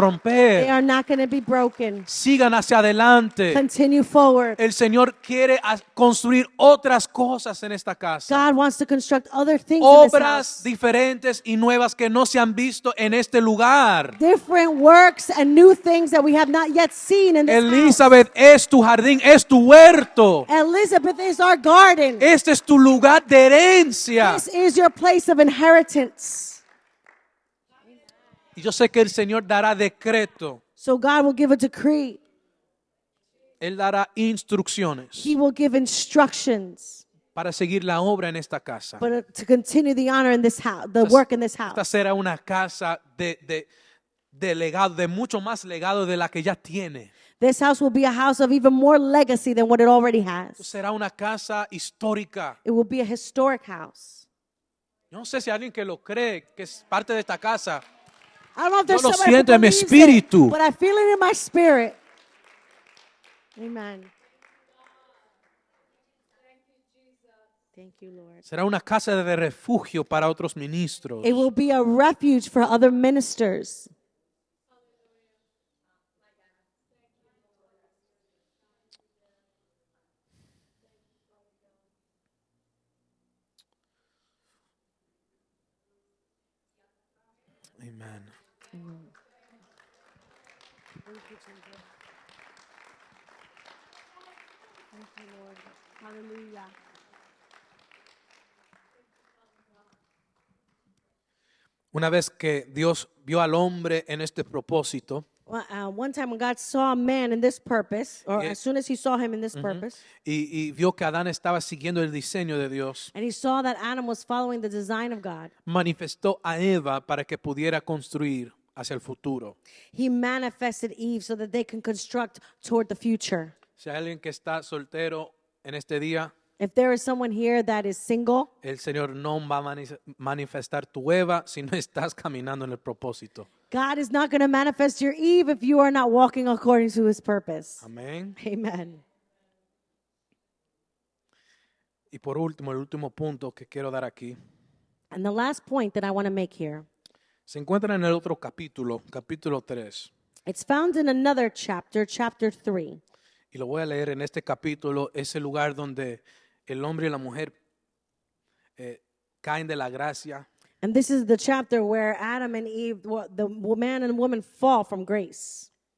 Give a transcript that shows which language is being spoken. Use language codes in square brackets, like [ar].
[es] romper. [en] are not going to be broken. [es] Sigan hacia adelante. [en] Continue forward. [es] El Señor quiere construir otras cosas en esta casa. [en] God wants to construct other things in this [es] Obras [en] house. [es] diferentes y nuevas que no se han visto en este lugar. [en] Different works and new things that we have not yet seen in this house. [es] Elizabeth, es tu jardín, es tu huerto. [en] Elizabeth is our garden. [es] Este es tu lugar de herencia. [en] This is your place of inheritance. [es] Y yo sé que el Señor dará decreto. [en] So God will give a decree. [es] Él dará instrucciones [en] He will give instructions [es] para seguir la obra en esta casa. [en] but to continue the honor in this house, the work in this [es] Esta [en] house. [es] será una casa de legado, de mucho más legado de la que ya tiene. [en] This house will be a house of even more legacy than what it already has. [es] Será una casa histórica. [en] It will be a historic house. [es] Yo no sé si alguien que lo cree, que es parte de esta casa. [en] I don't know if there's [es] Yo lo [en] somebody [es] siento [en] who [es] en mi [en] believes it, [es] espíritu. [en] but I feel it in my spirit. Amen. Thank you, Lord. [es] Será una casa de refugio para otros ministros. [en] It will be a refuge for other ministers. Amen. Thank you, Jesus. Thank you, Lord. Hallelujah. [es] Una vez que Dios vio al hombre en este propósito, [en] Well, one time when God saw a man in this purpose, or Yeah. as soon as he saw him in this purpose, [es] y vio que Adán estaba siguiendo el diseño de Dios, [en] and he saw that Adam was following the design of God, [es] manifestó a Eva para que pudiera construir hacia el futuro. [en] he manifested Eve so that they can construct toward the future. [es] Si hay alguien que está soltero en este día, [en] If there is someone here that is single, [es] el Señor no va a manifestar tu Eva si no estás caminando en el propósito. [en] God is not going to manifest your Eve if you are not walking according to his purpose. [es] Amén. [en] Amen. [es] Y por último, el último punto que quiero dar aquí, [en] And the last point that I want to make here, [es] se encuentra en el otro capítulo, capítulo 3. [en] it's found in another chapter, chapter 3. [es] Y lo voy a leer en este capítulo, es el lugar donde el hombre y la mujer caen de la gracia. [en] And this is the chapter where Adam and Eve, the man and woman fall from grace.